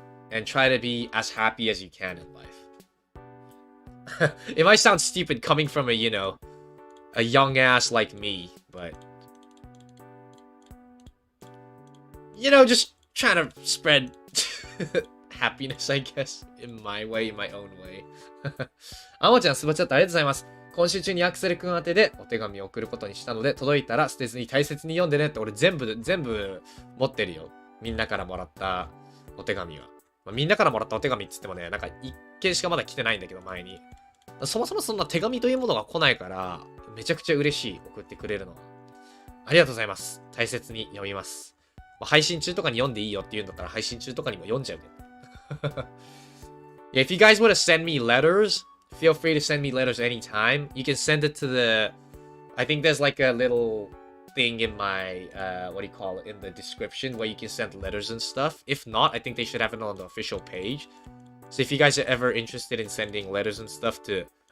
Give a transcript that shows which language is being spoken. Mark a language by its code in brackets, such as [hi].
[en] And try to be as happy as you can in life. It might sound stupid coming from a, you know, a young ass like me, but... You know, just trying to spread happiness, I guess, in my way, in my own way. [ja] あもちゃん、スバチャットありがとうございます。今週中にアクセル君宛てでお手紙を送ることにしたので、届いたら捨てずに大切に読んでねって、俺全部持ってるよ。みんなからもらったお手紙は。みんなからもらったお手紙って言ってもね、なんか一件しかまだ来てないんだけど、前に。そもそもそんな手紙というものが来ないから、めちゃくちゃ嬉しい、送ってくれるのは。ありがとうございます。大切に読みます。配信中とかに読んでいいよって言うんだったら、配信中とかにも読んじゃうけど。 [en] Yeah, if you guys want to send me letters, feel free to send me letters anytime. You can send it to the... I think there's like a little... thing in my what do you call it, in the description, where you can send letters and stuff. If not, I think they should have it on the official page. So if you guys are ever interested in sending letters and stuff to